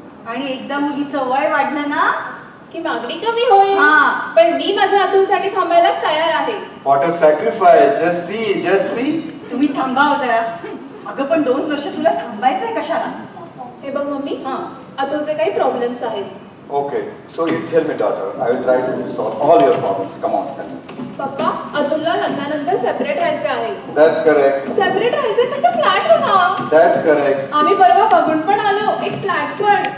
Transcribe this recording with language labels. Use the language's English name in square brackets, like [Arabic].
[Marathi] आणि एकदा मुलीचं वय वाढलं ना की मागणी कमी होईल. हा. पण मी माझ्या अतुलसाठी थांबायला तयार आहे. [English] What a sacrifice. Just see. [Marathi] तुम्ही थांबाव जरा. अगं पण 2 वर्ष तुला थांबायचंय कशाला? हे बघ मम्मी हा. अतुलचे काही प्रॉब्लेम्स आहेत. [English] Okay, so you tell me, daughter. I will try to solve all your problems. Come on, tell me. [Marathi] पप्पा अतुलला लग्नानंतर सेपरेट राहायचे आहे. [English] That's correct. [Marathi] सेपरेट राहायचे म्हणजे फ्लॅट हवा. [English] That's correct. [Marathi] आम्ही परवा बघून पण आलो एक फ्लॅट पण.